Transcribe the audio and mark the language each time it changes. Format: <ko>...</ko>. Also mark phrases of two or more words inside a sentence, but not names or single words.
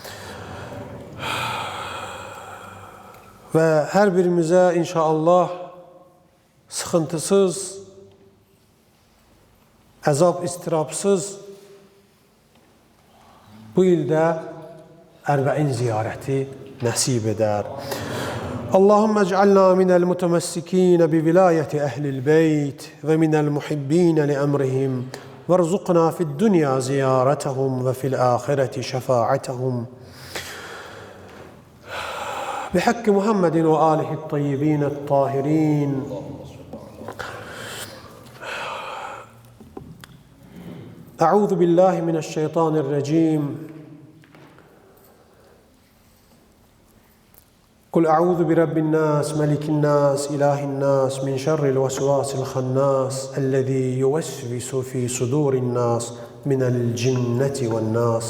<az>Və hər birimizə inşallah sıxıntısız, əzab istirabsız bu ildə Ərbəin ziyarəti nəsib edər.</az> <ar>اللهم اجعلنا من المتمسكين بولاية أهل البيت ومن المحبين لأمرهم وارزقنا في الدنيا زيارتهم وفي الآخرة شفاعتهم. بحق محمد وآله الطيبين الطاهرين. أعوذ بالله من الشيطان الرجيم. قل أعوذ برب الناس ملك الناس إله الناس من شر الوسواس الخناس الذي يوسوس في صدور الناس من الجنة والناس.</ar>